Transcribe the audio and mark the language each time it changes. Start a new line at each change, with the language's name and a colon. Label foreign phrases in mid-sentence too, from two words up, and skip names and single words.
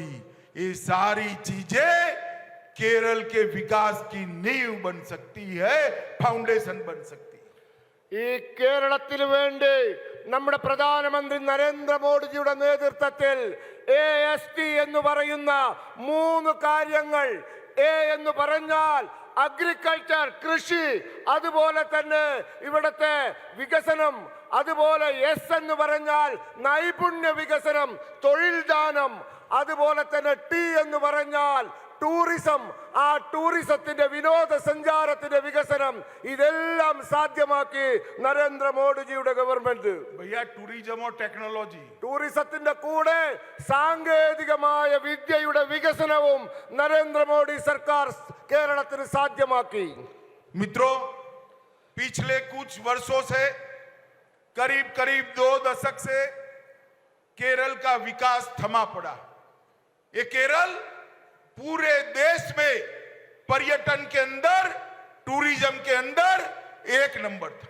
Hindi: ये सारी चीजें केरल के विकास की नींव बन सकती है, फाउंडेशन बन सकती है।
Malayalam: ഈ കേരളത്തിന് വേണ്ടി നമ്മുടെ പ്രധാനമന്ത്രി നരേന്ദ്രമോദിജിയുടെ നേതൃത്വത്തിൽ AST എന്ന് പറയുന്ന 3 കാര്യങ്ങൾ, എ എന്ന് പറഞ്ഞാൽ അഗ്രികൾച്ചർ, കൃഷി, അതുപോലെ തന്നെ ഇവിടുത്തെ വികസനം, അതുപോലെ എസ് എന്ന് പറഞ്ഞാൽ നൈപുണ്യ വികസനം, തൊഴിൽ ദാനം, അതുപോലെ തന്നെ ടി എന്ന് പറഞ്ഞാൽ ടൂറിസം, ആ ടൂറിസത്തിന്റെ വിനോദസഞ്ചാരത്തിന്റെ വികസനം, ഇതെല്ലാം സാധ്യമാക്കി നരേന്ദ്രമോദിജിയുടെ ഗവൺമെന്റ്.
Hindi: भैया, टूरिज्म और टेक्नोलॉजी,
Malayalam: ടൂറിസത്തിന്റെ കൂടെ സാങ്കേതികമായ വിദ്യയുടെ വികസനവും നരേന്ദ്രമോദി സർക്കാർ കേരളത്തിന് സാധ്യമാക്കി.
Hindi: मित्रों, पिछले कुछ वर्षों से, करीब 2 दशक से केरल का विकास थमा पड़ा। ये केरल पूरे देश में पर्यटन के अंदर, टूरिज्म के अंदर 1 नंबर था।